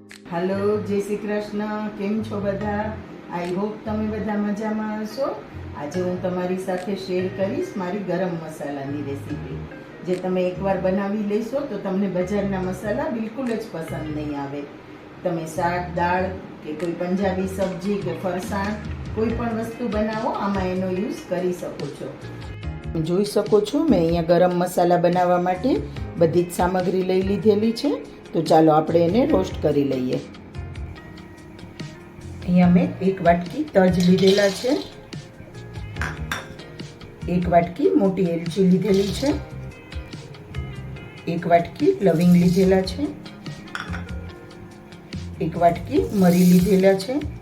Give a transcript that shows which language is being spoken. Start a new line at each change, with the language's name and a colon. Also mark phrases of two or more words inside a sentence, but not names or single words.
Gujarati: હેલો જય શ્રી કૃષ્ણ। કેમ છો બધા?
English: I hope
Gujarati: તમે બધા મજામાં હશો। આજ હું તમારી સાથે શેર કરીશ મારી ગરમ મસાલાની રેસિપી। જે તમે એકવાર બનાવી લેશો તો તમને બજારના મસાલા બિલકુલ જ પસંદ નહીં આવે। તમે શાક દાળ કે કોઈ પંજાબી સબ્જી કે ફરસાણ કોઈ પણ વસ્તુ બનાવો આમાં એનો યૂઝ કરી શકો છો। જોઈ શકો છો મેં અહીંયા ગરમ મસાલા બનાવવા માટે બધી જ સામગ્રી લઈ લીધેલી છે। તો ચાલો આપણે એને રોસ્ટ કરી લઈએ। અહીંયા મેં એક વાટકી તજ લીધેલા છે, એક વાટકી મોટી એલચી લીધેલી છે, એક વાટકી લવિંગ લીધેલા છે, એક વાટકી મરી લીધેલા છે,